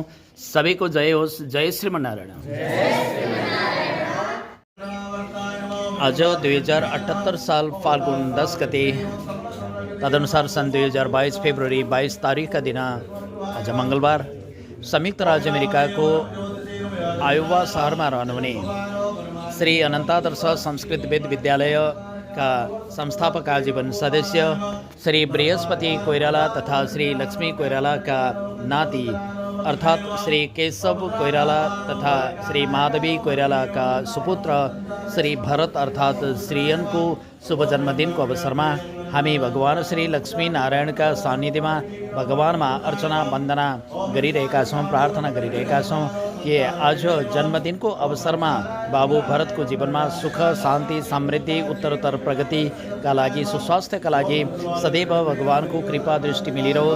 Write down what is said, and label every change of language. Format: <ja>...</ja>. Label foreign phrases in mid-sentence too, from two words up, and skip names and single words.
<ne>सबैको जय होस्। जय श्रीमन्नारायण। आज 2078 साल फाल्गुन 10 गते तदनुसार सन् 2022 फेब्रुअरी 22 तारिकका दिन आज मङ्गलबार संयुक्त राज्य अमेरिकाको आयोवा शहरमा रहनुहुने श्री अनन्तादर्श संस्कृत वेद विद्यालयका संस्थापक आजीवन सदस्य श्री बृहस्पति कोइराला तथा श्री लक्ष्मी कोइरालाका नाति अर्थात् श्री केशव कोइराला तथा श्री माधवी कोइरालाका सुपुत्र श्री भरत अर्थात् श्रीयनको शुभ जन्मदिनको अवसरमा हामी भगवान श्री लक्ष्मी नारायणका सान्निध्यमा भगवानमा अर्चना वन्दना गरिरहेका छौँ, प्रार्थना गरिरहेका छौँ कि आज जन्मदिनको अवसरमा बाबु भरतको जीवनमा सुख शान्ति समृद्धि उत्तरोत्तर प्रगतिका लागि सुस्वास्थ्यका लागि सदैव भगवानको कृपा दृष्टि मिलिरहोस्।</ne>